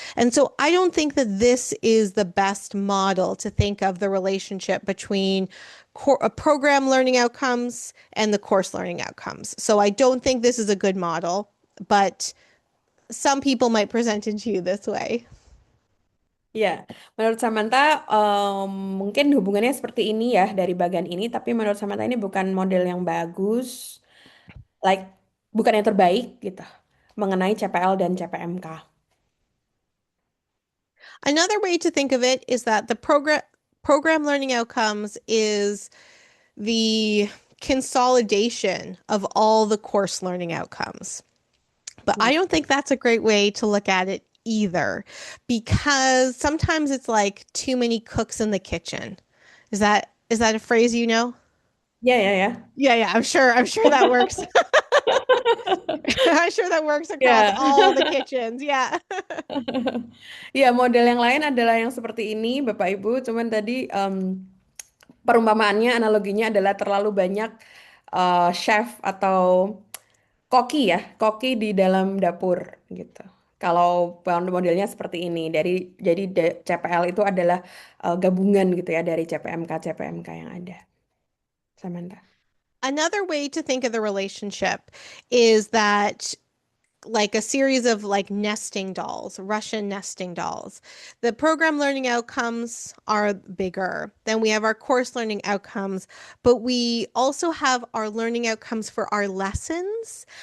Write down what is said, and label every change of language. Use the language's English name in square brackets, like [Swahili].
[English] And so I don't think that this is the best model to think of the relationship between program learning outcomes and the course learning outcomes. So I don't think this is a good model, but some people might present it to you this way. [Indonesian] Ya, menurut Samantha mungkin hubungannya seperti ini ya dari bagian ini, tapi menurut Samantha ini bukan model yang bagus, bukan yang terbaik gitu, mengenai CPL dan CPMK. [English] Another way to think of it is that the program learning outcomes is the consolidation of all the course learning outcomes. But I don't think that's a great way to look at it either, because sometimes it's like too many cooks in the kitchen. Is that a phrase you know? [Indonesian] Ya. [English] Yeah, I'm sure that works. I'm sure that works across Yeah. all the kitchens. Yeah. [Indonesian] Ya, model yang lain adalah yang seperti ini, Bapak Ibu. Cuman tadi perumpamaannya, analoginya adalah terlalu banyak chef atau koki di dalam dapur gitu. Kalau modelnya seperti ini, jadi CPL itu adalah gabungan gitu ya dari CPMK yang ada. Samantha. [English] Another way to think of the relationship is that like a series of like nesting dolls, Russian nesting dolls. The program learning outcomes are bigger. Then we have our course learning outcomes, but we also have our learning outcomes for our lessons.